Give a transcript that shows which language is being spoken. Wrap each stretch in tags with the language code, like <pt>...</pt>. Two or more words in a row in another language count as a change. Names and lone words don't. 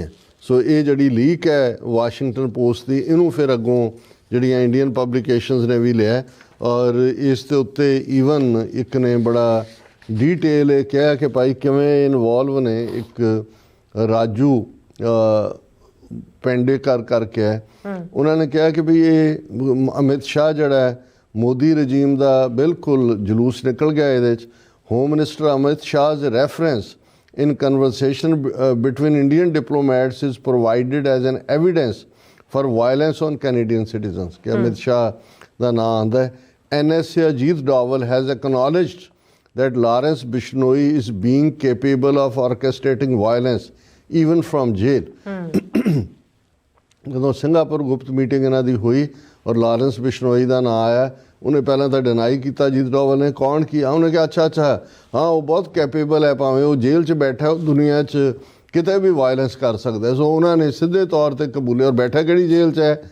<pa>ਸੋ ਇਹ ਜਿਹੜੀ ਲੀਕ ਹੈ ਵਾਸ਼ਿੰਗਟਨ ਪੋਸਟ ਦੀ, ਇਹਨੂੰ ਫਿਰ ਅੱਗੋਂ ਜਿਹੜੀਆਂ</pa> <en>Indian publications</en> <pa>ਨੇ ਵੀ ਲਿਆ ਔਰ ਇਸ ਦੇ ਉੱਤੇ ਈਵਨ ਇੱਕ ਨੇ ਬੜਾ ਡੀਟੇਲ ਇਹ ਕਿਹਾ ਕਿ ਭਾਈ ਕਿਵੇਂ ਇਨਵੋਲਵ ਨੇ, ਇੱਕ ਰਾਜੂ ਪੈਂਡੇਕਰ ਕਰਕੇ ਹੈ, ਉਹਨਾਂ ਨੇ ਕਿਹਾ ਕਿ ਵੀ ਇਹ ਅਮਿਤ ਸ਼ਾਹ ਜਿਹੜਾ ਹੈ ਮੋਦੀ ਰਜੀਮ ਦਾ ਬਿਲਕੁਲ ਜਲੂਸ ਨਿਕਲ ਗਿਆ ਇਹਦੇ 'ਚ।</pa> <en>Home Minister ਅਮਿਤ ਸ਼ਾਹ's reference in conversation between Indian diplomats is provided as an evidence for violence on Canadian citizens।</en> <pa>ਕਿ ਅਮਿਤ ਸ਼ਾਹ ਦਾ ਨਾਂ ਆਉਂਦਾ ਹੈ।</pa> <en>NSA ਅਜੀਤ ਡੋਵਲ has acknowledged that Lawrence Bishnoi is being capable of orchestrating violence even from jail।</en> <pa>ਜਦੋਂ ਸਿੰਗਾਪੁਰ ਗੁਪਤ ਮੀਟਿੰਗ ਇਹਨਾਂ ਦੀ ਹੋਈ ਔਰ ਲਾਰੈਂਸ ਬਿਸ਼ਨੋਈ ਦਾ ਨਾਂ ਆਇਆ, ਉਹਨੇ ਪਹਿਲਾਂ ਤਾਂ ਡਿਨਾਈ ਕੀਤਾ ਅਜੀਤ ਡੋਵਲ ਨੇ, ਕੌਣ ਕੀ ਆ, ਉਹਨੇ ਕਿਹਾ ਅੱਛਾ ਹਾਂ ਉਹ ਬਹੁਤ ਕੈਪੇਬਲ ਹੈ, ਭਾਵੇਂ ਉਹ ਜੇਲ੍ਹ 'ਚ ਬੈਠਾ ਉਹ ਦੁਨੀਆ 'ਚ ਕਿਤੇ ਵੀ ਵਾਇਲੈਂਸ ਕਰ ਸਕਦਾ। ਸੋ ਉਹਨਾਂ ਨੇ ਸਿੱਧੇ ਤੌਰ 'ਤੇ ਕਬੂਲਿਆ। ਔਰ ਬੈਠਾ ਕਿਹੜੀ ਜੇਲ੍ਹ 'ਚ ਹੈ?</pa>